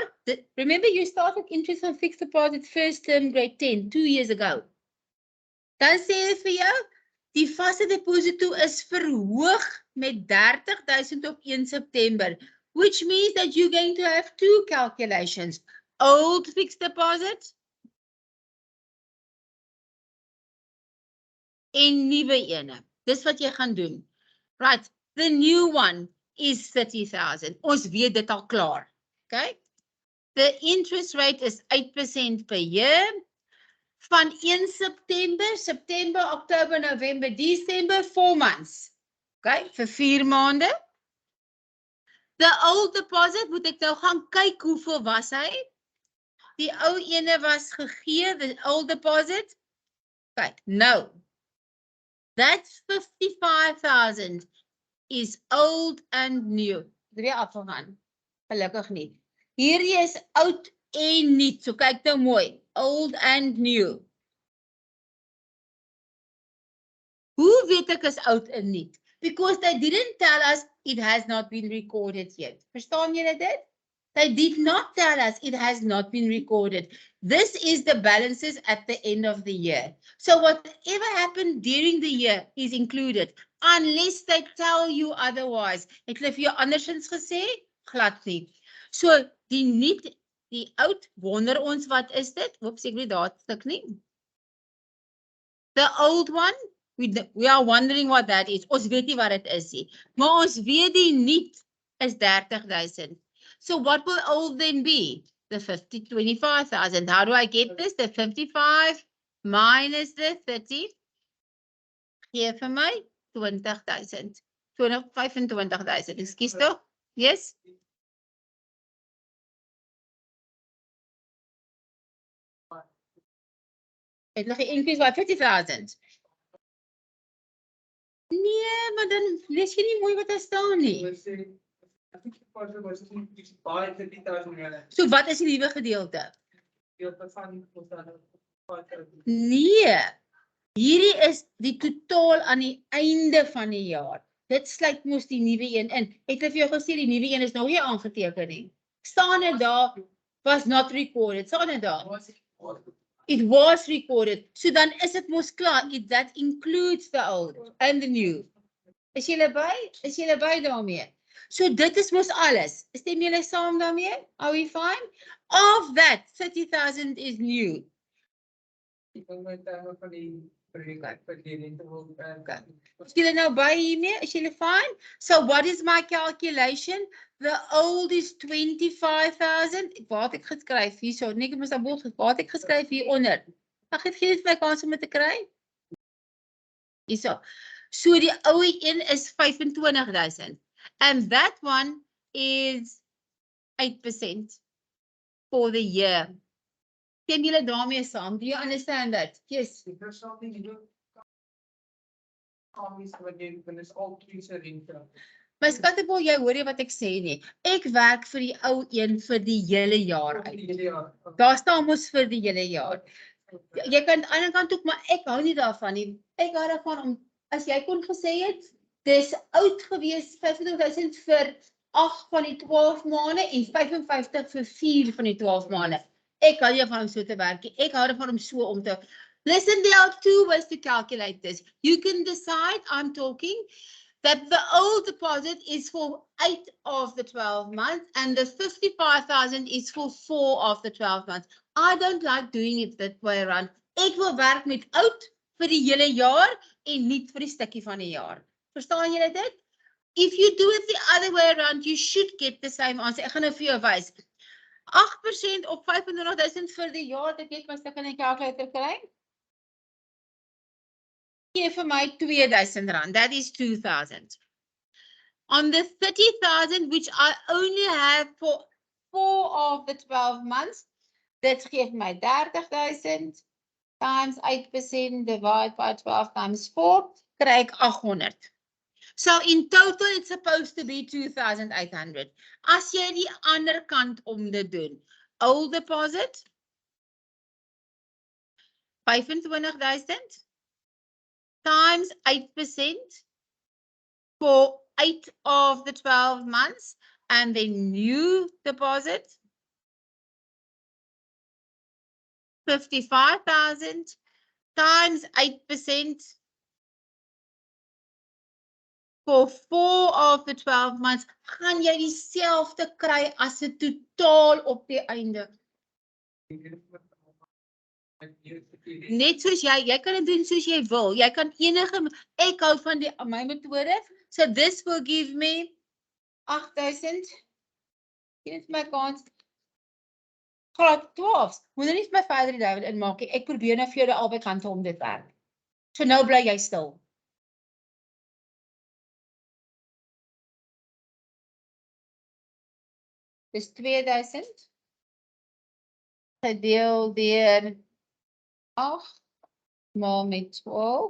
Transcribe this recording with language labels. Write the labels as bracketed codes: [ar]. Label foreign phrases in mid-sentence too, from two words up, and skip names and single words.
[en] Remember you started interest on fixed deposit first term grade 10 2 years ago. [af] Dan sê hy vir jou die vaste deposito is verhoog met 30,000 op 1 September. [en] Which means that you're going to have two calculations. Old fixed deposit [af] en nuwe ene. Dis wat jy gaan doen. [en] Right, the new one is 30,000. [af] Ons weet dit al klaar. Okay? [en] The interest rate is 8% per year. [af] Van 1 September, October, November, December, [en] 4 months. [af] Okay, vir 4 maande. [en] The old deposit, [af] moet ek nou gaan kyk hoeveel was hy? Die ou ene was gegee, [en] the old deposit. [af] Kyk, nou. [en] That 55,000 is old and new. [af] Dit weer afgegaan. Gelukkig nie. Hierdie is oud en nuut. So kyk nou mooi. [en] Old and new. [af] Hoe weet ek is oud en nuut? [en] Because they didn't tell us it has not been recorded yet. [af] Verstaan julle dit? [en] They did not tell us it has not been recorded. This is the balances at the end of the year. So whatever happened during the year is included, unless they tell you otherwise. [af] Het hulle vir jou andersins gesê? Glad nie. So die nuut, die oud, wonder ons wat is dit? Oeps, ek weet daar stuk nie. [en] The old one, we are wondering what that is. [af] Ons weet nie wat dit is nie. Maar ons weet die nuut is 30,000. [en] So what will old then be? The 25,000. How do I get this? The 55 minus the 30. [af] Gee vir my 20,000. 25,000. Ekskuus tog? Yes? Het nog 'n increase by 50,000. Nee, maar dan lees jy nie mooi wat daar staan nie. So wat is die nuwe gedeelte? Nee, hierdie is die totaal aan die einde van die jaar. Dit sluit mos die nuwe een in. Het ek vir jou gesê die nuwe een is nog nie aangeteken nie. Staan dit daar, [en] was not recorded. [af] Staan dit daar? [en] It was recorded. [af] So dan is dit mos klaar. [en] That includes the old and the new. [af] Is julle by? Is julle by daarmee? So dit is mos alles. Stem julle saam daarmee? [en] Are we fine? Of that, 30,000 is new. [af] Is julle nou by hiermee? Is julle fine? [en] So what is my calculation? The old is 25,000. [af] Wat ek geskryf hierso? Nee, ek moes daarbo wat ek geskryf hieronder. Ag, het gee dit my kans om dit te kry? Hierso. So die ou een is 25,000. [en] And that one is 8% for the year. [af] Stem julle daarmee saam? [en] Do you understand that? Yes. [af] My skattebol, jy hoor jy wat ek sê nie. Ek werk vir die ou een vir die hele jaar uit. Daar staan mos vir die hele jaar. Jy kan aan die ander kant ook, maar ek hou nie daarvan nie. Ek hou daarvan om, as jy kon gesê het, dis oud gewees 25,000 vir 8 van die 12 maande en 55 vir 4 van die 12 maande. Ek hou nie van om so te werk nie. Ek hou daarvan om so om te. [en] Listen, there are 2 ways to calculate this. You can decide, I'm talking, that the old deposit is for 8 of the 12 months and the 55,000 is for 4 of the 12 months. I don't like doing it that way around. [af] Ek wil werk met oud vir die hele jaar en nie vir die stukkie van die jaar. Verstaan julle dit? [en] If you do it the other way around, you should get the same answer. [af] Ek gaan nou vir jou wys. 8% op 25,000 vir die jaar, dat ek my stuk in die calculator kry. Gee vir my R2,000. [en] That is 2,000. On the 30,000, which I only have for 4 of the 12 months, [af] dit geef my [en] 30,000 times 8% divide by 12 times 4, [af] kry ek 800. [en] So in total, it's supposed to be 2,800. [af] As jy die ander kant om dit doen, [en] old deposit, 25,000 times 8% for 8 of the 12 months, and then new deposit, 55,000 times 8% for 4 of the 12 months, [af] gaan jy dieselfde kry as 'n totaal op die einde. Net soos jy kan dit doen soos jy wil. Jy kan enige, ek hou van my metode. [en] So this will give me 8,000. [af] Hier is my kans. Graad 12. Moet nie vir my verder die David inmaak nie. Ek probeer nou vir jou albei kante om dit werk. So nou bly jy stil. Dis 2,000 gedeel deur 8 maal met 12.